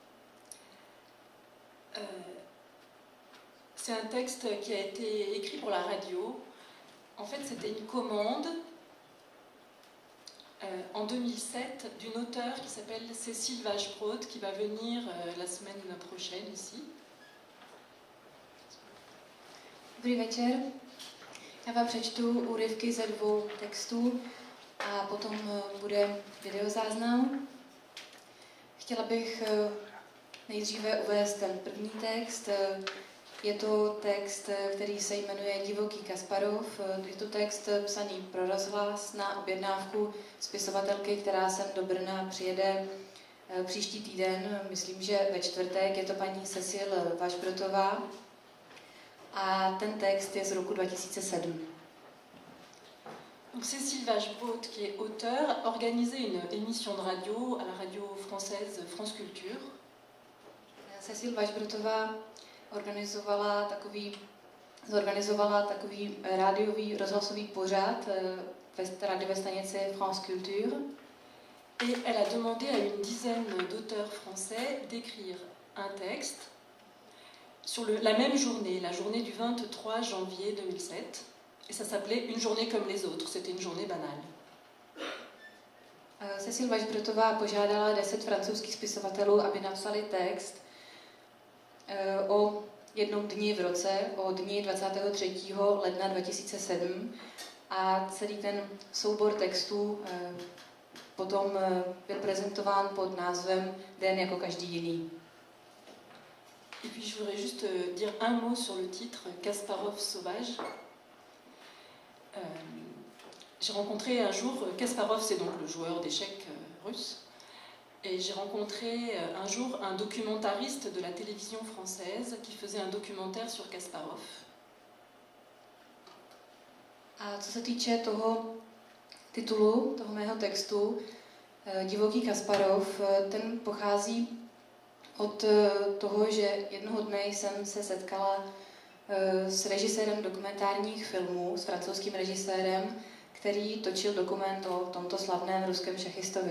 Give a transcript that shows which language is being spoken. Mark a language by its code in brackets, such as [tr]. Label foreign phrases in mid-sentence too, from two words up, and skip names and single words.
[fr] C'est un texte qui a été écrit pour la radio. En fait, c'était une commande en 2007 d'une auteure qui s'appelle Cécile Vachebrod, qui va venir la semaine prochaine ici. [cs] Dobrý večer. Já vám přečtu úryvky ze 2 textů a potom bude videozáznam. Chtěla bych nejdříve uvést ten první text. Je to text, který se jmenuje Divoký Kasparov. Je to text psaný pro rozhlas na objednávku spisovatelky, která sem do Brna přijede příští týden, myslím, že ve čtvrtek. Je to paní Cécile Vachebrodová a ten text je z roku 2007. [fr] Donc Cécile Vachebrod, qui est auteure, a organisé une émission de radio à la radio française France Culture. [cs] Cécile Vachebrodová zorganizovala takový rádiový rozhlasový pořad ve rádiové stanici France Culture. [fr] Et elle a demandé à une dizaine d'auteurs français d'écrire un texte sur la même journée, la journée du 23 janvier 2007. Et ça s'appelait Une journée comme les autres, c'était une journée banale. [cs] Cécile Vachebrodová požádala 10 francouzských spisovatelů, aby napsali text o jednom dni v roce, o dni 23. ledna 2007, a celý ten soubor textů potom byl prezentován pod názvem Den jako každý jiný. [fr] Et puis je voudrais juste dire un mot sur le titre, Kasparov sauvage. J'ai rencontré un jour, Kasparov, c'est donc le joueur d'échecs russe, et j'ai rencontré un jour un documentariste de la télévision française qui faisait un documentaire sur Kasparov. [cs] A co se týče toho titulu, toho mého textu, Divoký Kasparov, ten pochází od toho, že jednoho dne jsem se setkala s režisérem dokumentárních filmů, s francouzským režisérem, který točil dokument o tomto slavném ruském šachistovi.